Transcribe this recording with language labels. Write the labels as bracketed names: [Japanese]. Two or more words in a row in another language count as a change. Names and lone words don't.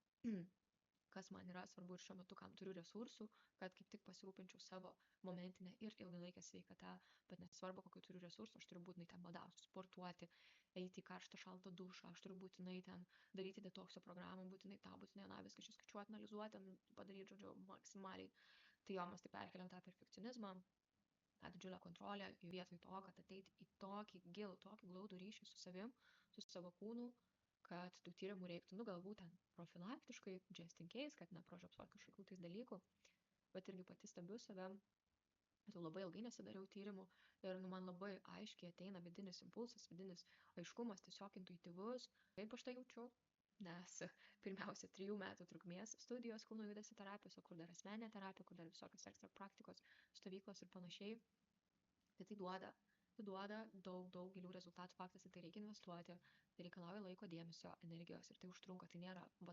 [Lithuanian] kas man yra svarbu ir šiuo metu, kam turiu resursų, kad kaip tik pasirūpinčiau savo momentinę ir ilgalaikę sveikatą, bet nesvarbu, kokiu turiu resursų, aš turiu būtinai ten badauti, sportuoti, eiti į karštą šaltą dušą, aš turiu būtinai ten daryti detokso programą, būtinai tą, būtinai aną, viską čia skaičiuoti, analizuoti, padaryti, žodžiu, maksimaliai. Tai jo, mes tai perkeliam tą perfekcionizmą, tą didžiulę kontrolę vietoj to, kad ateiti į tokį gilų, tokį glaudų ryšį su savim, su savo kūnu, kad tų tyrimų reiktų, galbūt ten profilaktiškai, [English] just in case, [Lithuanian] kad nepražiopsot kažkokių tais dalykų, bet irgi pati stebiu save, bet jau labai ilgai nesidariau tyrimų ir man labai aiškiai ateina vidinis impulsas, vidinis aiškumas, tiesiog intuityvus, kaip aš tai jaučiu, nes pirmiausia 3 metų trukmės studijos kūno judesio terapijos, o kur dar asmeninė terapija, kur dar visokios ekstra praktikos, stovyklos ir panašiai, tai duoda daug gilių rezultatų, faktas, tai reikia investuoti, tai reikalauja laiko, dėmesio, energijos ir tai užtrunka, tai nėra